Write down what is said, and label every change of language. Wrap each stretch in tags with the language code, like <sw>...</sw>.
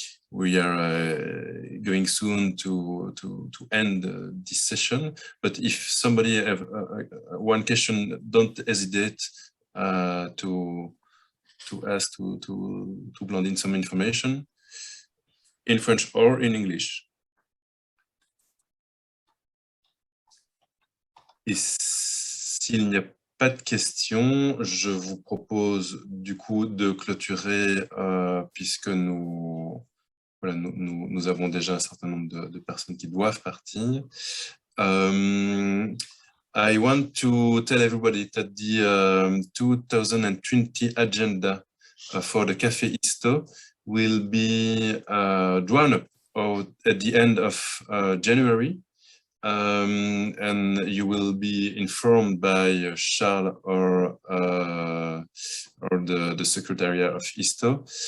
<en>We are going soon to end this session, but if somebody have one question, don't hesitate to ask to Blandine some information in French or in English.</en> <fr>Et s'il n'y a pas de questions, je vous propose du coup de clôturer puisque nous avons déjà un certain nombre de personnes qui doivent partir.</fr> <en>I want to tell everybody that the 2020 agenda for the CafecISTO will be drawn up at the end of January. And you will be informed by Charles or the Secretariat of ISTO.</en>